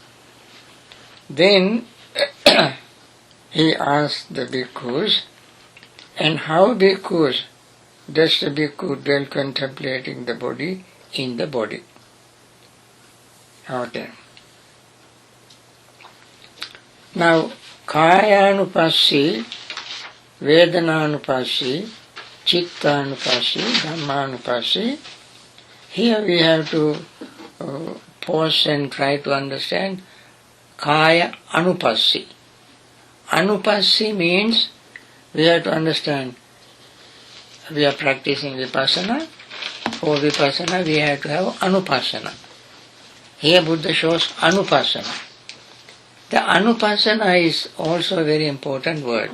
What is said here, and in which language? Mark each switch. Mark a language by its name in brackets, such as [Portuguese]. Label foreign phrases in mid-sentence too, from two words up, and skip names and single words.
[English] Then he asks the bhikkhus, and how bhikkhus does the bhikkhu dwell contemplating the body in the body? Okay. Now, [Pali] kayanupassi, vedananupassi, chittanupassi, dhammanupassi. [English] Here we have to pause and try to understand [Pali] kaya anupassi. [English] Anupassi means we have to understand we are practicing vipassana. For vipassana we have to have anupassana. Here Buddha shows anupassana. The anupassana is also a very important word.